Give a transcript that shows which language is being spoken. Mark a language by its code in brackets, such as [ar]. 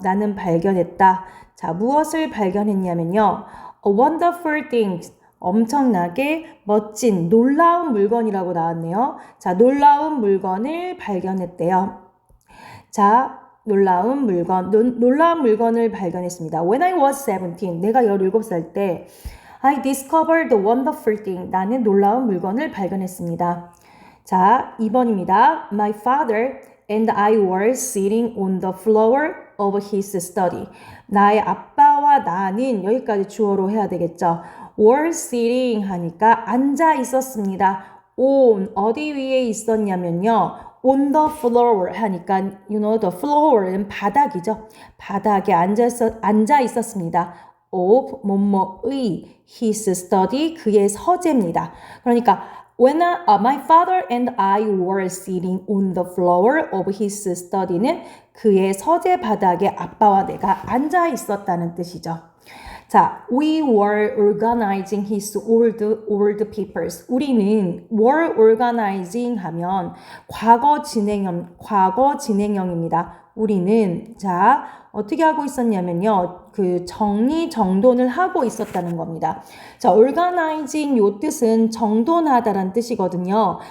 [ko] 나는 발견했다. 자, 무엇을 발견했냐면요. [en] A wonderful thing, [ko] 엄청나게 멋진, 놀라운 물건이라고 나왔네요. 자, 놀라운 물건을 발견했대요. 자, 놀라운 물건을 발견했습니다. [en] When I was 17, [ko] 내가 17살 때 [en] I discovered a wonderful thing, [ko] 나는 놀라운 물건을 발견했습니다. 자, 2번입니다. [en] My father and I were sitting on the floor of his study. [ko] 나의 아빠와 나는 여기까지 주어로 해야 되겠죠. [en] were sitting [ko] 하니까 앉아 있었습니다. on 어디 위에 있었냐면요. on the floor 하니까 the floor는 바닥이죠. 바닥에 앉아 있었습니다. of 뭐뭐의 [en] his study [ko] 그의 서재입니다. [en] 그러니까 When my father and I were sitting on the floor of his study는 [ko] 그의 서재 바닥에 아빠와 내가 앉아 있었다는 뜻이죠. [en] 자, we were organizing his old papers. [ko] 우리는 [en] were organizing [ko] 하면 과거 진행형입니다. 우리는 자, 어떻게 하고 있었냐면요. 그 정리정돈을 하고 있었다는 겁니다. 자, organizing 요 뜻은 정돈하다라는 뜻이거든요.